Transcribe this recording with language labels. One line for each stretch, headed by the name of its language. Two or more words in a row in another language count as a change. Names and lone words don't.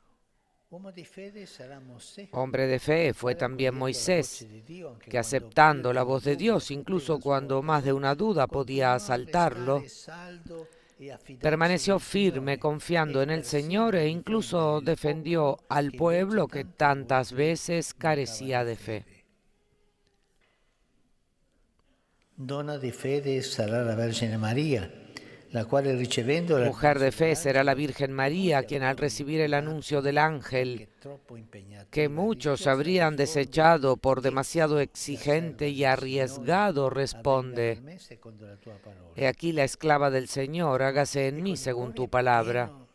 Spanish: Hombre de fe fue también Moisés, que aceptando la voz de Dios, incluso cuando más de una duda podía asaltarlo, permaneció firme confiando en el Señor e incluso defendió al pueblo que tantas veces carecía de fe.
Italian: Donna di fede sarà la Vergine María,
Spanish: la cual
Italian: ricevendo la
Spanish: Mujer de fe será la Virgen María, quien al recibir el anuncio del ángel, que muchos habrían desechado por demasiado exigente y arriesgado, responde: He aquí la esclava del Señor, hágase en mí según tu palabra.